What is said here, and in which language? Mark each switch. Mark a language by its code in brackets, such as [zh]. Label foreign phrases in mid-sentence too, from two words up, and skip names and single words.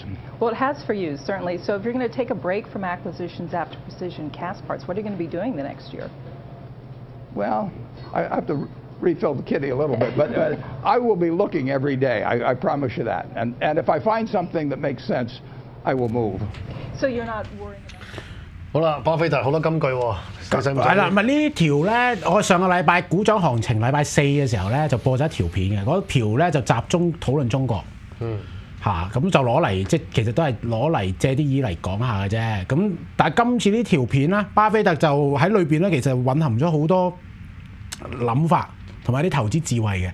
[en] Well, it has for you, certainly. So if you're going to take a break from acquisitions after Precision Cast Parts, what are you going to be doing the next year? Well, I have to refill the kitty a little bit, but I will be looking every day. I promise you that. And if I find something that makes sense, I will move. So you're not worrying about... [yue] 好啦，巴菲特好多金句喎，係啦，咪呢條咧，我上個禮拜股掌行情禮拜4嘅時候咧，就播咗一條片嘅，嗰條咧就集中討論中國，咁就攞嚟即其實都係攞嚟借啲意嚟講下嘅啫。咁但係今次呢條片咧，巴菲特就喺裏邊咧，其實蘊含咗好多諗法同埋啲投資智慧嘅。